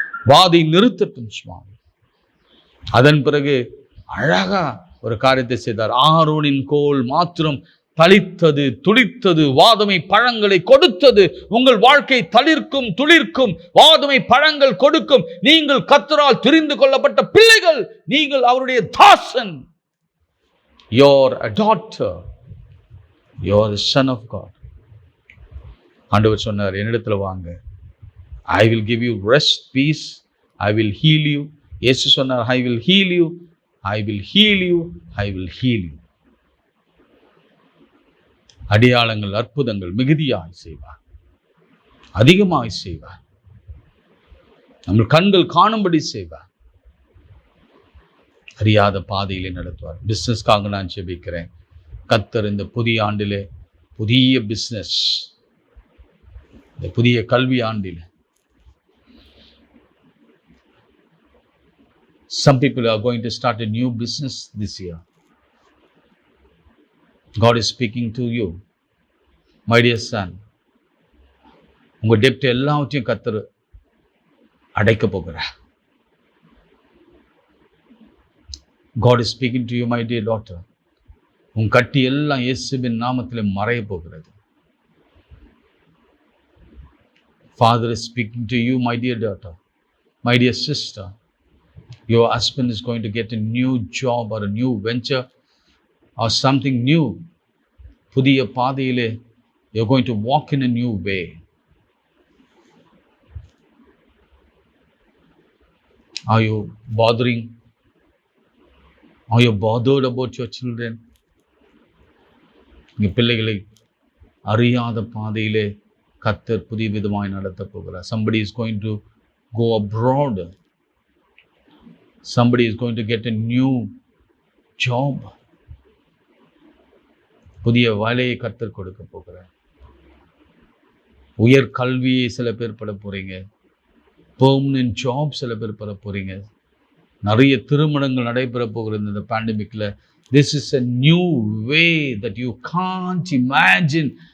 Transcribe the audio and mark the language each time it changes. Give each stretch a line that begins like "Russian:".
Tamil: வாதை நிறுத்தட்டும் சுவாமி. அதன் பிறகு அழகா ஒரு காரியத்தை செய்தார். ஆரோனின் கோல் மாத்திரம் தளித்தது, துளித்தது, வாதுமை பழங்களை கொடுத்தது. உங்கள் வாழ்க்கை தளிர்க்கும், துளிர்க்கும், வாதுமை பழங்கள் கொடுக்கும். நீங்கள் கர்த்தரால் தெரிந்து கொள்ளப்பட்ட பிள்ளைகள், நீங்கள் அவருடைய தாசன்.
English: You're a daughter, you're the son of God.
Tamil: ஆண்டவர் சொன்னார், என்னிடத்துல வாங்க,
English: I will give you rest, peace, I will heal you.
Tamil: இயேசு சொன்னார்,
English: I will heal you, I will heal you, I will heal you.
Tamil: அடையாளங்கள், அற்புதங்கள் மிகுதியாய் செய்வார், அதிகமாய் செய்வார், நம்ம கண்கள் காணும்படி செய்வார், அறியாத பாதையிலே நடத்துவார். பிசினஸ்க்காக நான் ஜெபிக்கிறேன். கர்த்தர் இந்த புதிய ஆண்டிலே புதிய பிசினஸ், இந்த புதிய கல்வி ஆண்டிலே,
English: some people are going to start a new business this year. God is speaking to you, my dear son.
Tamil: உங்க டெப்ட் எல்லாவற்றையும் கர்த்தர் அடைக்க போகிறார்.
English: God is speaking to you, my dear daughter.
Tamil: உன் கட்டி எல்லாம் இயேசுவின் நாமத்திலே மறைய போகிறது.
English: Father is speaking to you, my dear daughter, my dear sister. Your husband is going to get a new job or a new venture or something new.
Tamil: புதிய பாதையிலே
English: you're going to walk in a new way. Are you bothering? Are you bothered about your children?
Tamil: உங்க பிள்ளைகளை அறியாத பாதையிலே கர்த்தர் புதிய விதமாய் நடத்த போகிறார்.
English: Somebody is going to go abroad. Somebody is going to get a new job.
Tamil: புதிய வேலையை கர்த்தர் கொடுக்க போகிறார். உயர் கல்வியை சில பேர் பெற போறீங்க. பெர்மனன்ட் ஜாப் சில பேர் பெற போறீங்க. நிறைய திருமணங்கள் நடைபெற போகிறது இந்த பேண்டமிக்ல.
English: This is a new way that you can't imagine.